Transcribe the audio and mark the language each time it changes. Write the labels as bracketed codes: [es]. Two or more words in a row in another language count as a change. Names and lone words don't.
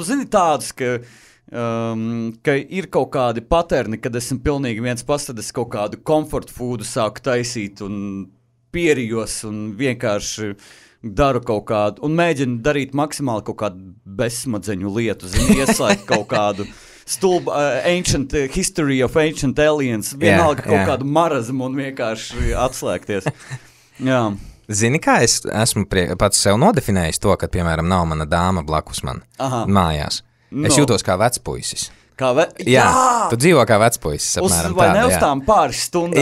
[lv] Zini tādus, ka ir kaut kādi paterni, kad esmu pilnīgi viens pats, tad es kaut kādu [en] comfort foodu [lv] sāku taisīt un pierijos un vienkārši... daru kaut kādu, un mēģinu darīt maksimāli kaut kādu bezsmadzeņu lietu, ieslēgt kaut kādu stulbu, [en] ancient history of ancient aliens, [lv] vienalga kaut kādu marazmu un vienkārši atslēgties. Jā. Zini, kā es esmu pats sev nodefinējis to, ka, piemēram, nav mana dāma blakus man mājās. Es jūtos kā vecpuisis. Jā, tu dzīvo kā vecpuisis, apmēram vai ne uz tām pāris stundām?